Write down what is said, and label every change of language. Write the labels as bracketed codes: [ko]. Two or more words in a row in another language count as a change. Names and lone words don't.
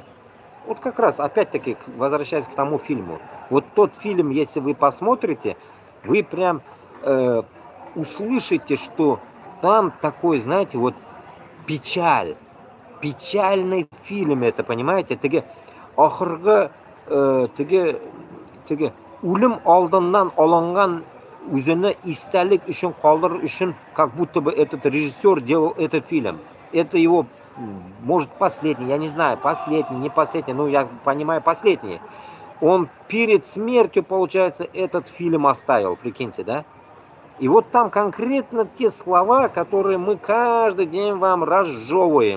[ru] Вот как раз, опять-таки, возвращаясь к тому фильму. Вот тот фильм, если вы посмотрите, вы прям услышите, что там такой, знаете, вот печаль. Печальный фильм это, понимаете? [tt] Теге ахыргы теге үлем алдыннан алынган үзенә истәлек өчен калдырыр өчен, [ru] как будто бы этот режиссер делал этот фильм. Это его, может, последний, я не знаю, последний, не последний, ну, я понимаю, последний. Он перед смертью, получается, этот фильм оставил, прикиньте, да? И вот там конкретно те слова, которые мы каждый день вам разжевываем.